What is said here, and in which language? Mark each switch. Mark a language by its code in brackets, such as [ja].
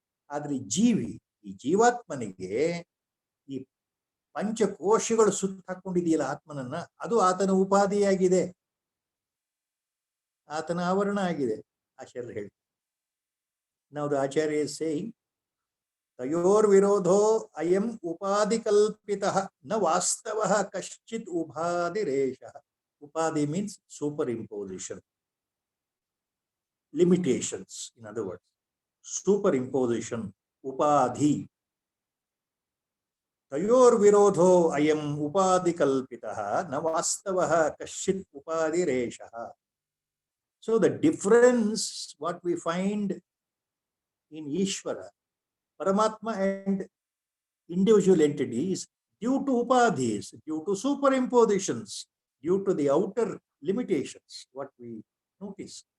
[kn] ಆದ್ರೆ ಈ ಜೀವಾತ್ಮನಿಗೆ ಈ ಪಂಚಕೋಶಗಳು ಸುತ್ತ ಹಾಕೊಂಡಿದೆಯಲ್ಲ ಆತ್ಮನನ್ನ, ಅದು ಆತನ ಉಪಾಧಿಯಾಗಿದೆ, ಆತನ ಆವರಣ ಆಗಿದೆ. ಆಚಾರ್ಯರು ಹೇಳ್ತಾರೆ. [sa] ನಾವು ಆಚಾರ್ಯ ಸೇಯಿಂಗ್ ತಯೋರ್ವಿರೋಧೋ ಅಯಂ ಉಪಾಧಿ ಕಲ್ಪಿತಃ ನ ವಾಸ್ತವಃ ಕಶ್ಚಿತ್ ಉಪಾಧಿರೇಷಃ. [en] ಉಪಾಧಿ means superimposition, limitations, in other words. Superimposition, upadhi. [sa] ತಯೋರ್ವಿರೋಧೋ ಅಯಂ ಉಪಾಧಿ ಕಲ್ಪಿತಃ ನ ವಾಸ್ತವಃ ಕಶ್ಚಿತ್ ಉಪಾಧಿರೇಷಃ. [en] So the difference what we find in Ishvara, Paramatma and individual entities due to upadhis, due to superimpositions, due to the outer limitations, what we notice.